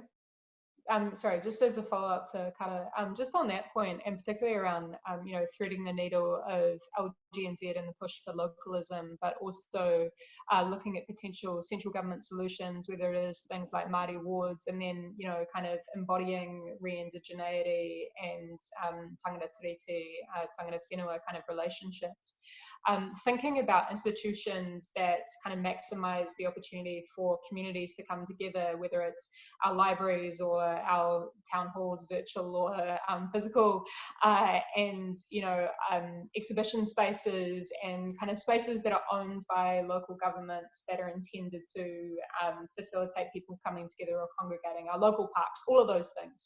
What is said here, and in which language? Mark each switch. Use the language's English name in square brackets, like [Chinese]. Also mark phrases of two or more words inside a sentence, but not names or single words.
[English] Sorry, just as a follow-up to Kara, just on that point, and particularly around, threading the needle of LGNZ and the push for localism, but also looking at potential central government solutions, whether it is things like Māori wards, and then, kind of embodying re-indigeneity and [Māori] tangata tiriti, tangata whenua [English] kind of relationships. Thinking about institutions that kind of maximise the opportunity for communities to come together, whether it's our libraries or our town halls, virtual or physical, and exhibition spaces and kind of spaces that are owned by local governments that are intended to facilitate people coming together or congregating, our local parks, all of those things.